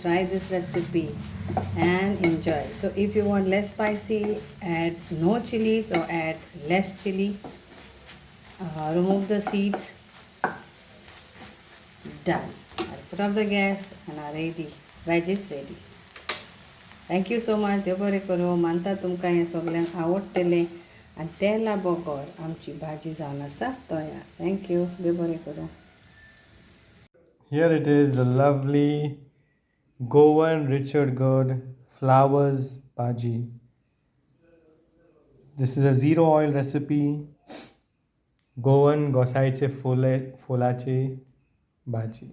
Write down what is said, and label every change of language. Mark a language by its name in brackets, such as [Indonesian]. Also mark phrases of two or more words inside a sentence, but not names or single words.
[English] Try this recipe and enjoy. So if you want less spicy, add no chilies or add less chili. Remove the seeds. Done. I'll put off the gas and are ready. Veg is ready. Thank you so much. [Konkani] देव बरें करूं. मानता तुमकां हें सगळ्यांक आवडटलें आनी तेला बगर आमची भाजी जावन आसा तयार. [English] Thank you. [Konkani] देव बरें करूं. [English] Here it is, the lovely Goan Ridgid Gourd flowers bhaji. This is a zero oil recipe. Goan Ghosalyachi Fullachi Bhaji.